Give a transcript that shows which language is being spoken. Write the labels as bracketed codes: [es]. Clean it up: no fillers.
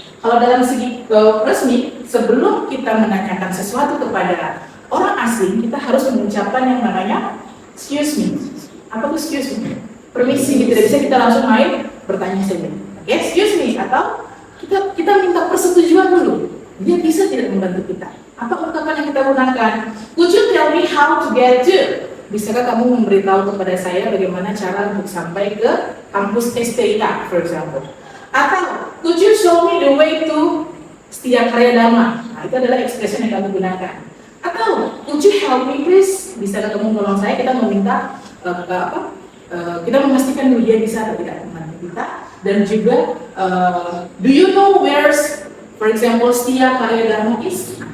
[id] Kalau dalam segi resmi, sebelum kita menanyakan sesuatu kepada orang asing, kita harus mengucapkan yang namanya excuse me. Apa itu excuse me? Permisi, tidak bisa kita langsung main bertanya saja. Excuse me, atau kita minta persetujuan dulu. Dia bisa tidak membantu kita. Apa ungkapan yang kita gunakan? [en] Could you tell me how to get to? [id] Bisakah kamu memberitahu kepada saya bagaimana cara untuk sampai ke kampus STIK, [en] for example? Atau, could you show me the way to Setia Karya Dharma? [id] Nah, itu adalah expression yang kamu gunakan. [en] Atau, could you help me please? [id] Bisakah kamu menolong saya? Kita meminta kita memastikan dulu dia bisa atau tidak membantu kita. Dan juga, [en] do you know where's, for example, Setia Karya Dharma is?